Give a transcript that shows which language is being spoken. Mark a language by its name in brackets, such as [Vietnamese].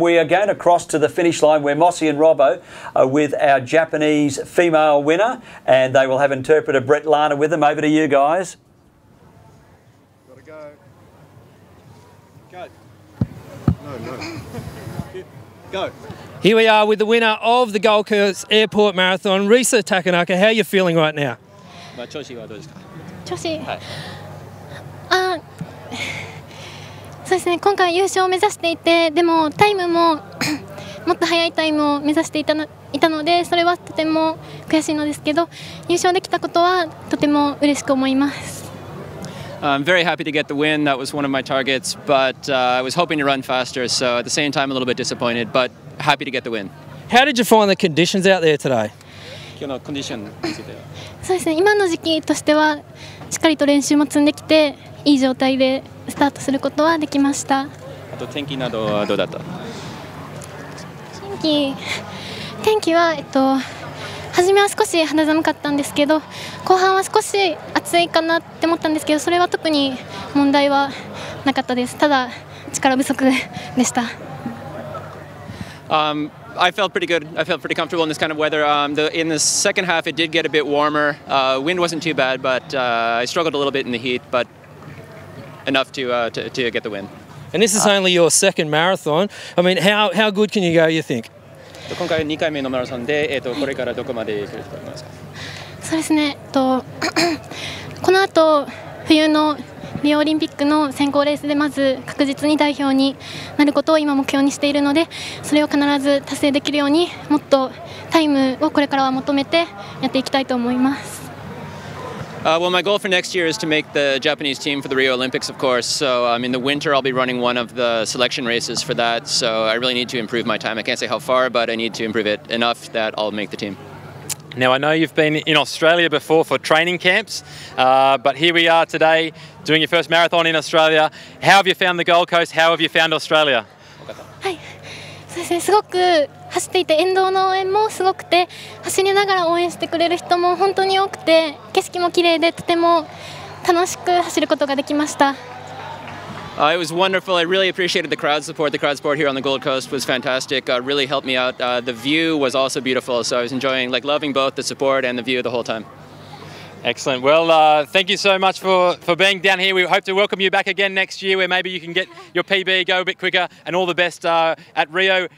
[English] We are going across to the finish line where Mossy and Robbo are with our Japanese female winner, and they will have interpreter Brett Lana with them. Over to you guys. Gotta go. Go. No. Go. Here we are with the winner of the Gold Coast Airport Marathon, Risa Takenaka. How are you feeling right now? [Japanese] 調子はどうですか？調子、そうですね、今回優勝を目指していて、でもタイムももっと速いタイムを目指していたので、それはとても悔しいのですけど、優勝できたことはとても嬉しく思います。 [English] I'm very happy to get the win. That was one of my targets, but I was hoping to run faster, so at the same time a little bit disappointed, but happy to get the win. How did you find the conditions out there today? [Japanese] 今日のコンディションについては。そうですね、今の時期としてはしっかりと練習も積んできて、いい状態でスタートすることはできました。あと天気などはどうだった？天気は初めは少し肌寒かったんですけど、後半は少し暑いかなって思ったんですけど、それは特に問題はなかったです。ただ力不足でした。 [English] I felt pretty good. I felt pretty comfortable in this kind of weather. In the second half, it did get a bit warmer. Wind wasn't too bad, but I struggled a little bit in the heat, but enough to get the win. And this is only your second marathon. I mean, how good can you go, you think? [Japanese] 今回2回目のマラソンで、これからどこまで来ると思いますか？そうですね。この後冬のリオオリンピックの選考レースでまず確実に代表になることを今目標にしているので、それを必ず達成できるようにもっとタイムをこれからは求めてやっていきたいと思います。 [English] Well, my goal for next year is to make the Japanese team for the Rio Olympics, of course. So in the winter, I'll be running one of the selection races for that. So I really need to improve my time. I can't say how far, but I need to improve it enough that I'll make the team. Now, I know you've been in Australia before for training camps, but here we are today doing your first marathon in Australia. How have you found the Gold Coast? How have you found Australia? [Japanese] はい、そうですね、すごく走っていて沿道の応援もすごくて、走りながら応援してくれる人も本当に多くて、景色も綺麗でとても楽しく走ることができました。 [English] It was wonderful. I really appreciated the crowd support. The crowd support here on the Gold Coast was fantastic. Really helped me out. The view was also beautiful, so I was enjoying, loving both the support and the view the whole time. Excellent. Well, thank you so much for being down here. We hope to welcome you back again next year, where maybe you can get your PB, go a bit quicker, and all the best at Rio.